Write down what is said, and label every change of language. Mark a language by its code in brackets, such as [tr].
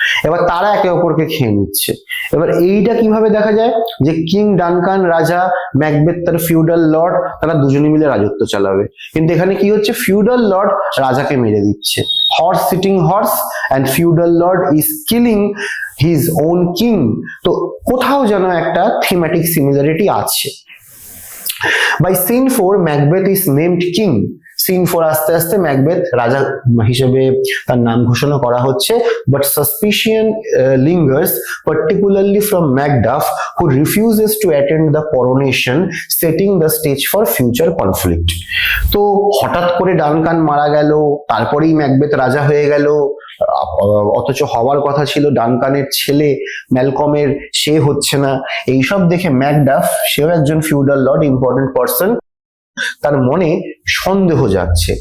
[bn] এবার তারা একে অপরকে খেয়ে নিচ্ছে। এবার এইটা কিভাবে দেখা যায়, যে কিং ডানকান রাজা, ম্যাকবেথ তার ফিউডাল লর্ড, তারা দুজনে মিলে রাজত্ব চালাবে। কিন্তু এখানে কি হচ্ছে, ফিউডাল লর্ড রাজাকে মেরে দিচ্ছে, [en] Horse sitting horse and feudal lord is killing his own king. [bn] তো কোথাও যেন একটা থিমেটিক সিমিলারিটি আছে। [en] By scene 4 Macbeth is named king. [bn] Scene 4 আস্তে আস্তে ম্যাকবেথ রাজা হিসেবে তার নাম ঘোষণা করা হচ্ছে, [en] But suspicion lingers particularly from Macduff, who refuses to attend the coronation, setting the stage for future conflict. [bn] তো হঠাৎ করে ডানকান মারা গেল, তারপরেই ম্যাকবেথ রাজা হয়ে গেল, অথচ হওয়ার কথা ছিল ডানকানের ছেলে ম্যালকমের, সে হচ্ছে না। এইসব দেখে ম্যাকডাফ, সেও একজন ফিউডাল লর্ড, ইম্পর্টেন্ট পার্সন, তার মনে সন্দেহ যাচ্ছে।